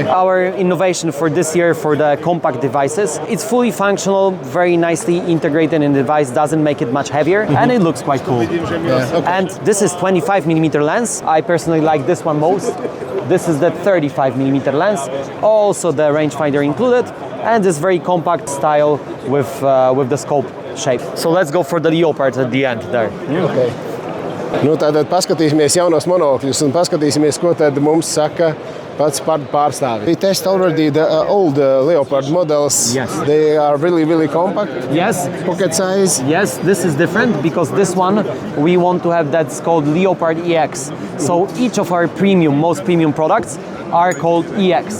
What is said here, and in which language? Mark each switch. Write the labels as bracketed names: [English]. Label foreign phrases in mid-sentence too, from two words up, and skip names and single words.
[English] Our innovation for this year for the compact devices, it's fully functional, very nicely integrated in the device, doesn't make it much heavier, and it looks quite cool. Yeah, okay. And this is 25mm lens. I personally like this one most. This is the 35mm lens, also the rangefinder included, and this very compact style with the scope shape. So let's go for the Leopard at the end there. Okay. [Latvian] Nu, tātad paskatīsimies jaunos monokļus un paskatīsimies, ko tad mums saka pats pārstāvis. [English] We test already the old Leopard models. Yes. They are really compact. Yes. Pocket size. Yes, this is different because this one we want to have that's called Leopard EX. So each of our most premium products are called EX.